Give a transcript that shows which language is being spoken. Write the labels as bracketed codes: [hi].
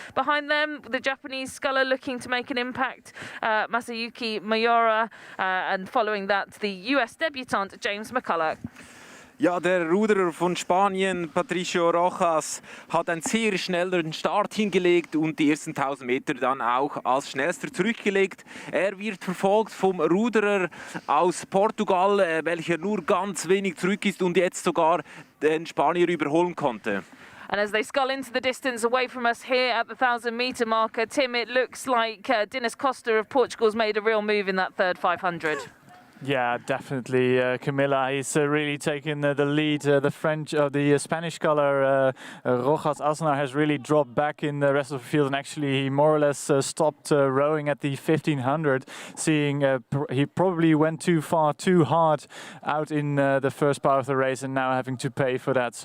[en] Behind them, the Japanese sculler looking to make an impact, Masayuki Mayura, and following that, the US debutant James McCulloch. [de] Ja, der Ruderer von Spanien, Patricio Rojas, hat einen sehr schnellen Start hingelegt und die ersten 1000 Meter dann auch als schnellster zurückgelegt. Er wird verfolgt vom Ruderer aus Portugal, welcher nur ganz wenig zurück ist und jetzt sogar den Spanier überholen konnte. [en] And as they scull into the distance away from us here at the 1,000-metre marker, Tim, it looks like Dinis Costa of Portugal's made a real move in that third 500. Yeah, definitely, Camilla. He's really taken the lead. The Spanish sculler Rojas Aznar has really dropped back in the rest of the field, and actually he more or less stopped rowing at the 1500, seeing he probably went too far, too hard out in the first part of the race, and now having to pay for that.